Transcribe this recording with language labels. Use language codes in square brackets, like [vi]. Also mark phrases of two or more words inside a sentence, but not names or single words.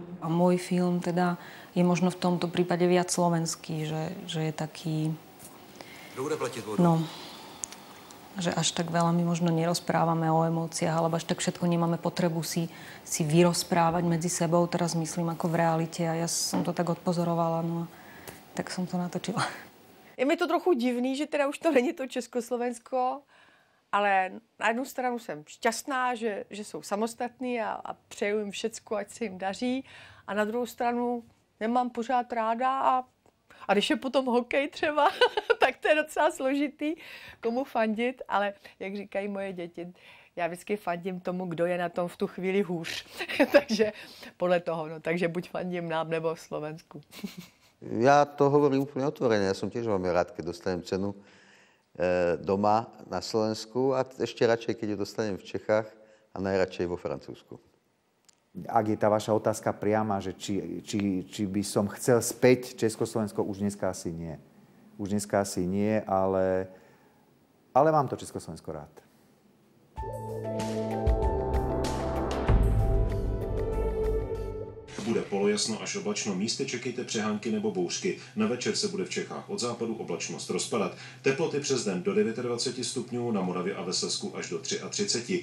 [sk] A môj film teda je možno v tomto prípade viac slovenský, že je taký... Kto bude platiť vodu? No, že až tak veľa my možno nerozprávame o emóciách, alebo až tak všetko nemáme potrebu si vyrozprávať medzi sebou. Teraz myslím ako v realite a ja som to tak odpozorovala, no a tak som to natočila. [cs] Je mi to trochu divný, že teda už to není to Československo, ale na jednu stranu jsem šťastná, že jsou samostatní a přeju jim všecko, ať se jim daří. A na druhou stranu nemám pořád ráda a když je potom hokej třeba, tak to je docela složitý, komu fandit, ale jak říkají moje děti, já vždycky fandím tomu, kdo je na tom v tu chvíli hůř. Takže podle toho, no, takže buď fandím nám nebo Slovensku. [sk] Ja to hovorím úplne otvorene. Ja som tiež veľmi rád, keď dostanem cenu doma na Slovensku a ešte radšej, keď ju dostanem v Čechách a najradšej vo Francúzsku. Ak je tá vaša otázka priama, že či by som chcel späť Československo, už dneska asi nie. Už dneska asi nie, ale mám to Československo rád. [cs] Bude polojasno až oblačno, místy čekejte přehánky nebo bouřky. Na večer se bude v Čechách od západu oblačnost rozpadat. Teploty přes den do 29 stupňů, na Moravě a ve Slezsku až do 33.